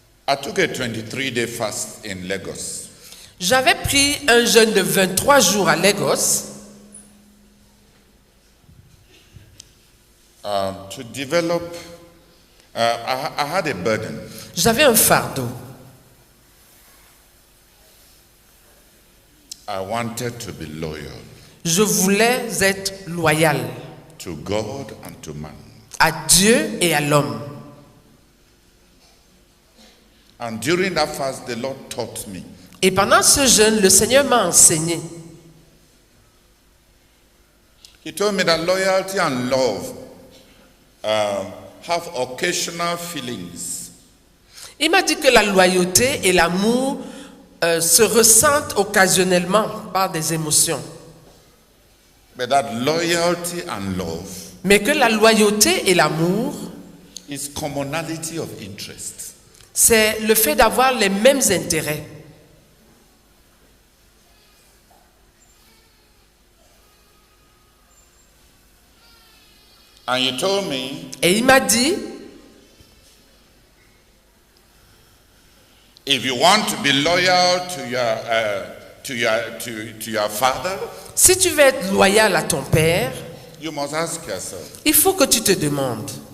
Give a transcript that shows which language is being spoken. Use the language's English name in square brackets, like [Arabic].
[English] I took a 23-day fast in Lagos. [French] J'avais pris un jeûne de 23 jours à Lagos [English] To develop, I had a burden. [French] J'avais un fardeau. [English] I wanted to be loyal [French] Je voulais être loyal [English] to God and to man. [French] à Dieu et à l'homme. [English] And during that fast, the Lord taught me [French] Et pendant ce jeûne, le Seigneur m'a enseigné. [English] He told me that loyalty and love have occasional feelings, [French] Il m'a dit que la loyauté et l'amour se ressentent occasionnellement par des émotions. [English] but that loyalty and love [French] Mais que la loyauté et l'amour, [English] is commonality of interest. [French] c'est le fait d'avoir les mêmes intérêts. [English] And he told me, [French] Et il m'a dit, [English] if you want to be loyal to your father, [French] si tu veux être loyal à ton père, [English] you must ask yourself, [French] il faut que tu te demandes,